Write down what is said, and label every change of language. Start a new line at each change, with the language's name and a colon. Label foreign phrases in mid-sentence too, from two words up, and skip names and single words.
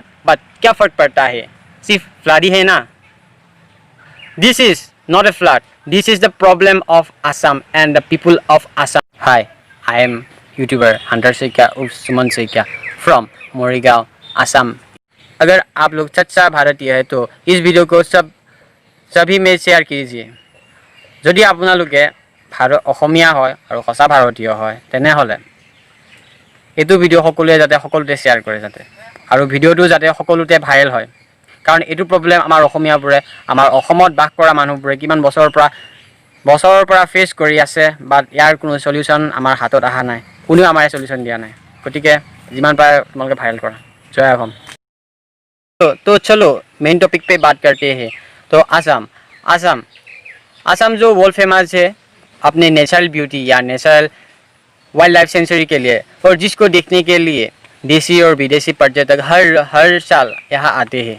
Hindi: बट क्या फर्क पड़ता है, सिर्फ फ्लड ही है ना।
English: This is not a flood, this is the problem of Assam and the people of Assam. Hi, I am YouTuber Hunter Saikia urf Suman Saikia from Morigaon, Assam.
Hindi: अगर आप लोग सच्चा भारतीय है तो इस वीडियो को सभी में शेयर कीजिए।
Assamese: যদি আপোনালোকে অসমীয়া হয় আৰু সঁচা ভাৰতীয় হয় তেনেহ'লে এইটো ভিডিঅ' সকলোৱে যাতে সকলোতে শ্বেয়াৰ কৰে যাতে, আৰু ভিডিঅ'টো যাতে সকলোতে ভাইৰেল হয়। কাৰণ এইটো প্ৰব্লেম আমাৰ অসমীয়াবোৰে, আমাৰ অসমত বাস কৰা মানুহবোৰে কিমান বছৰৰ পৰা ফেচ কৰি আছে, বাট ইয়াৰ কোনো সলিউশ্যন আমাৰ হাতত অহা নাই, কোনেও আমাৰ সলিউশ্যন দিয়া নাই। গতিকে যিমান পাৰে তোমালোকে ভাইৰেল কৰা। জয় অসম।
Hindi: तो चलो
English: main topic
Hindi: पे बात करते हैं। तो असम जो
English: world famous
Hindi: है अपने
English: natural beauty
Hindi: या
English: natural wild life sanctuary
Hindi: के लिए, और जिसको देखने के लिए देसी और विदेशी पर्यटक हर साल यहाँ आते हैं।